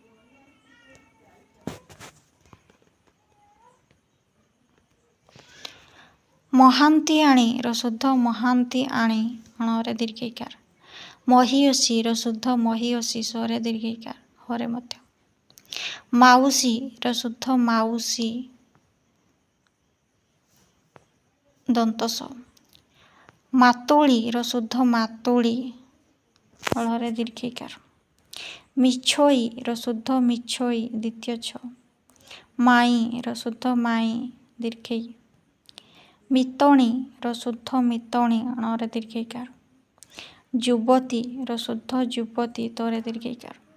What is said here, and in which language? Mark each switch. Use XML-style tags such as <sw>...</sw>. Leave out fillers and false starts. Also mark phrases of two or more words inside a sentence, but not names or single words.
<or>ମହାନ୍ତିଆଣୀ ଶୁଦ୍ଧ ମହାନ୍ତିଆଣୀ ହଣରେ ଦୀର୍ଘଇକାର ମହୀୟସୀ ଶୁଦ୍ଧ ମହୀୟସୀ ସ୍ୱରେ ଦୀର୍ଘଇକାର ହରେ ମଧ୍ୟ ମାଉସୀ ଶୁଦ୍ଧ ମାଉସୀ ଦନ୍ତସ ମାତୁଲୀ ଶୁଦ୍ଧ ମାତୁଲୀ ଳରେ ଦୀର୍ଘଇକାର। ମିଛୋଇର ଶୁଦ୍ଧ ମିଛୋଇ ଦ୍ୱିତୀୟ ଛ। ମାଇଁର ଶୁଦ୍ଧ ମାଇଁ ଦୀର୍ଘଇ। ମିତଣୀର ଶୁଦ୍ଧ ମିତଣୀ ଣରେ ଦୀର୍ଘଇକାର। ଯୁବତୀର ଶୁଦ୍ଧ ଯୁବତୀ ତୋରେ ଦୀର୍ଘଇକାର।</or>